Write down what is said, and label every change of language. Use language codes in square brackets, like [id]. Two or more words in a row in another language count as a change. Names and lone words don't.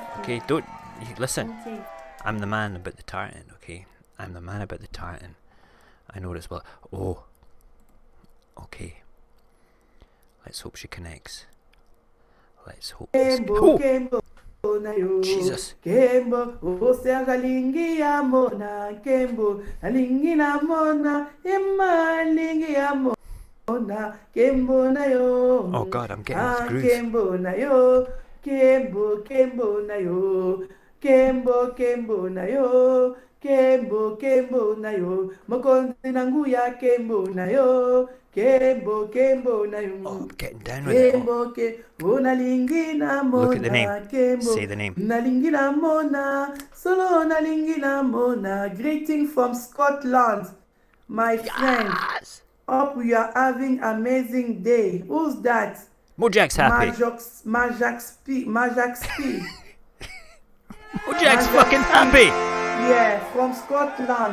[en] Okay, don't... Listen. Okay. I'm the man about the tartan, okay? I'm the man about the tartan. I know this well. Oh. Okay. Let's hope she connects. Let's hope this... Oh! Jesus. [ln] Kembo, Oserga lingi ya mona, Kembo, lingi na mona, Emma lingi ya mona, Kembo na yo. [en] Oh God, I'm getting this groove. [ln] Kembo na yo, Kembo, Kembo na yo, Kembo, Kembo na yo, Kembo, Kembo na yo, Mokonzi nangu ya Kembo na yo. Kembo, Kembo na yo. [en] Oh, I'm getting down with it. [ln] Kembo, Kembo na lingi na mona. [en] Look at the name. [ln] Kembo, [en] Say the name. [ln] na lingi na mona. Solo na lingi na mona. [en] Greeting from Scotland, my friends. Hope you are having amazing day. Who's that? Mojax happy. Mojax P. Mojax fucking happy. Yeah, from Scotland.